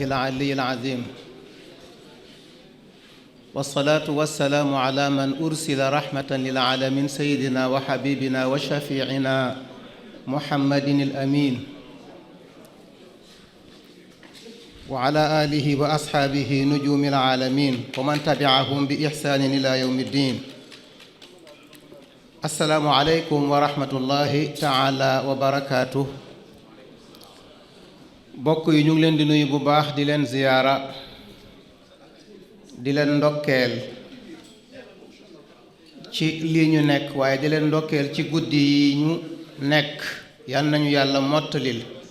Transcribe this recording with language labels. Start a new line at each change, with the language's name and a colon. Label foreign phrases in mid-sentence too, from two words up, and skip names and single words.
Arabic: العلي العظيم والصلاة والسلام على من أرسل رحمة للعالمين سيدنا وحبيبنا وشفيعنا محمد الأمين وعلى آله وأصحابه نجوم العالمين ومن تبعهم بإحسان إلى يوم الدين. السلام عليكم ورحمة الله تعالى وبركاته.
Wolof: bokk yi ñu ngi leen di nuyu bu baax di leen ziyaara di leen ndokkeel ci lii ñu nekk waaye di leen ndokkeel ci guddi yi ñu nekk yal nañu yàlla mottalil